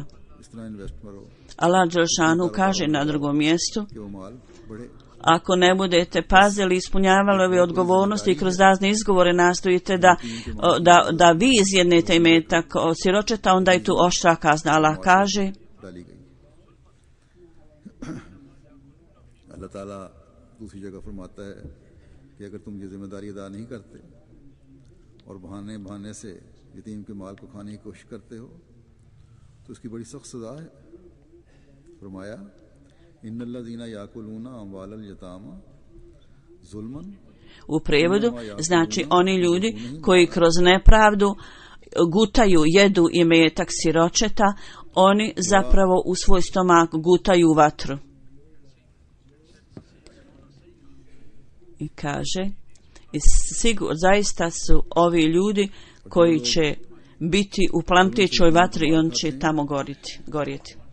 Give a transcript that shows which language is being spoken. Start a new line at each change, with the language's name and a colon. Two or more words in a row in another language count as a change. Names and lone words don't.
Bosnian: Allah dželešanu kaže na drugom mjestu, ako ne budete pazili, ispunjavali ove odgovornosti i kroz razne izgovore nastojite da vi izjednete imetak od siročeta, onda je tu oštra kazna. Allah kaže
Urdu: Allah Ta'ala دوسری جگہ فرماتا ہے کہ اگر تم یہ ذمہ داری ادا نہیں کرتے اور بہانے سے یتیم کے مال کو کھانے کی کوشش کرتے ہو تو اس کی بڑی سخت سزا ہے.
Arabic: फरमाया إن الذين يأكلون أموال اليتامى ظلما.
Bosnian: U prevodu znači oni ljudi koji kroz nepravdu gutaju, jedu imetak siročeta, oni zapravo u svoj stomak gutaju vatru. I kaže, zaista su ovi ljudi koji će biti u plamtećoj vatri i on će tamo gorjeti.